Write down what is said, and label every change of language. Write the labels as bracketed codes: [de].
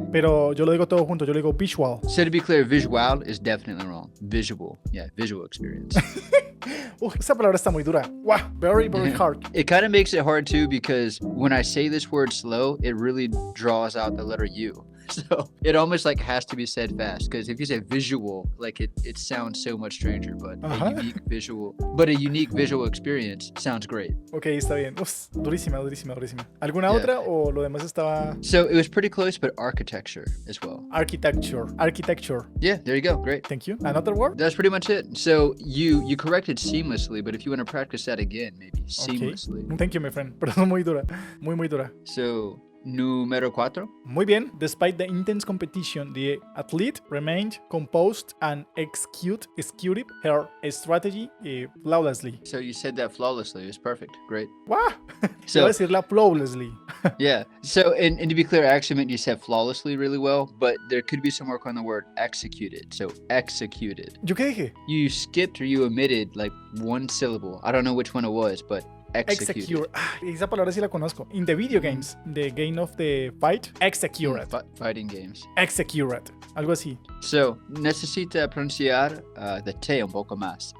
[es] pero yo lo digo todo junto, yo lo digo visual. [en] So to be clear, visual is definitely wrong. Visual, yeah, visual experience. [es] Esa palabra está muy dura. [en] Wow, very, very hard. It kind of makes it hard too because when I say this word slow, it really draws out the letter U. So it almost like has to be said fast because if you say visual, like it sounds so much stranger, but a unique visual experience sounds great. [es] Ok, está bien. Durísima. ¿Alguna otra o lo demás estaba? [en] So it was pretty close, but architecture as well. Architecture. Yeah, there you go. Great. Thank you. Another word? That's pretty much it. So you corrected seamlessly, but if you want to practice that again, maybe seamlessly. Okay. Thank you, my friend. [es] Pero es muy dura. Muy dura. [en] So número 4. [es] Muy bien. [en] Despite the intense competition, the athlete remained composed and executed her strategy flawlessly. So you said that flawlessly. It was perfect. Great. ¡Wow! So- [es] Iba a decirla flawlessly. [en] Yeah. So, and to be clear, I actually meant you said flawlessly really well, but there could be some work on the word executed. So, executed. [es] ¿Yo qué dije? [en] You skipped or you omitted like one syllable. I don't know which one it was, but executed. Execute. [es] Ah, esa palabra sí la conozco. [en] In the video games, the game of the fight, execute. Fighting games. [es] Execute. Algo así. So, necesita pronunciar the T un poco más.